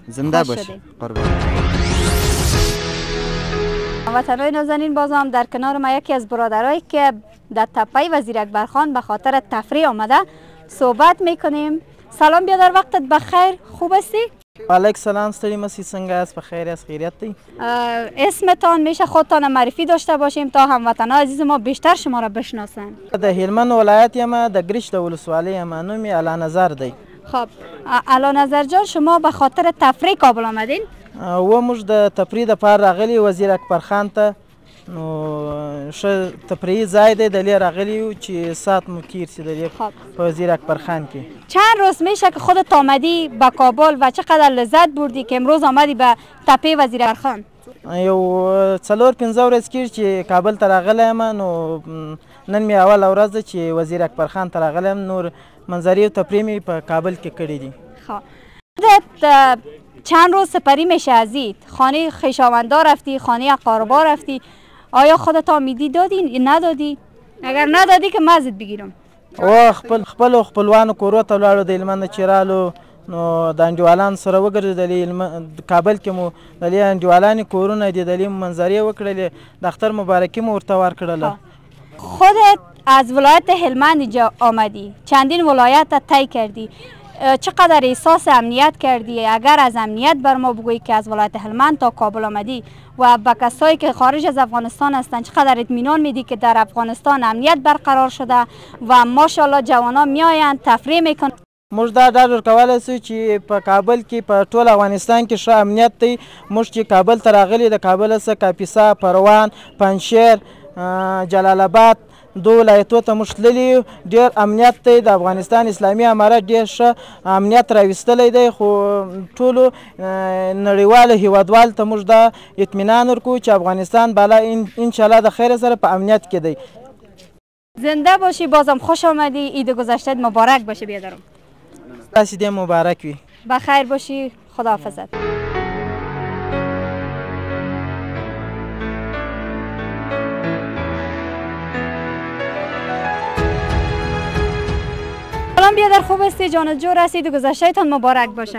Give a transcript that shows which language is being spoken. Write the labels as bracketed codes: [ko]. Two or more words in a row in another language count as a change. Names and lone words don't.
[fa] زنده باشی قربان. وطنای نازنین، باز هم در کنار ما یکی از برادرایی که در تپه وزیر اکبرخان به خاطر تفریح آمده صحبت میکنیم. سلام بیادر، وقتت بخیر، خوب هستی؟ علیک سلام، [ps] ستړي مسیح څنګه است؟ [fa] بخیر است؟ [ps] خیریت دی؟ [fa] اسمتان میشه خودتان معرفی داشته باشیم تا هموطنان عزیز ما بیشتر شما را بشناسن. [ps] د هلمند ولایت یم، د ګریش د ولسوالۍ یم، نوم یې علا نظر دی. [fa] خب علا نظر جان، شما به خاطر تفریح کابل آمدین؟ [ps] و موږ د تفریح دپاره راغلي وزیر اکبرخان ته، نو ښه تفریحي ځای دی، دلې راغلي یو چې ساعت مو تیر سي دلې په وزیر اکبرخان کې. [fa] چند روز میشه که خودت آمدی به کابل و چقدر لذت بردی که امروز آمدی به تپه وزیر اکبرخان؟ [ps] یو 4-5 ورځې کېږي چې کابل ته راغلی یم، نو نن مې اوله ورځ ده چې وزیر اکبرخان ته راغلی یم. نور منظرې او تفریح مې په کابل کې کړي دي. [fa] خودت چند روز سپری میشه ازید؟ خانه خویشاوندا رفتی، خانه اقاربا رفتی، آیا خودت امیدی دادی ندادی؟ اگر ندادی که مزد بگیرم. [ps] او خپل خپلوانو کورو ته ولاړو، د هلمند چې رالو نو د انډیوالانو سره وګرځېدلې. کابل کې مو د دې انډیوالانې کورونه دي، د دې منظرې وکړلې، د اختر مبارکي مو ورته ورکړله. [fa] خودت از ولایت هلمند اینجا آمدی، چندین ولایت طی کردی، چقدر احساس امنیت کردی؟ اگر از امنیت بر ما بگویی که از ولایت هلمند تا کابل آمدی و با کسایی که خارج از افغانستان هستند چقدر اطمینان میدی که در افغانستان امنیت برقرار شده و ماشاءالله جوانان میآیند تفریح میکنند؟ [ps] موږ دا ډاډ ورکولی سو چې په کابل کې په ټول افغانستان کې ښه امنیت دی. موږ چې کابل ته راغلي، د کابل څخه کاپیسا، پروان، پنجشیر، جلال آباد دو ولایتو ته موږ تللي، ډېر امنیت دی. د افغانستان اسلامي امارت ډېر ښه امنیت راویستلی دی، خو ټولو نړیوالو هیوادوالو ته موږ دا اطمینان ورکوو چې افغانستان بالا انشاءالله د خیر سره په امنیت کې دی. [fa] زنده باشی، بازم خوش آمدی، عید گذشتت مبارک باشه بیادرم. [ps] تاسې دې مبارک وي. [fa] بخیر باشی، خداحافظت. سلام بیادر، خوب هستی؟ جانت جور هستی؟ عید گذشتهتان مبارک باشه.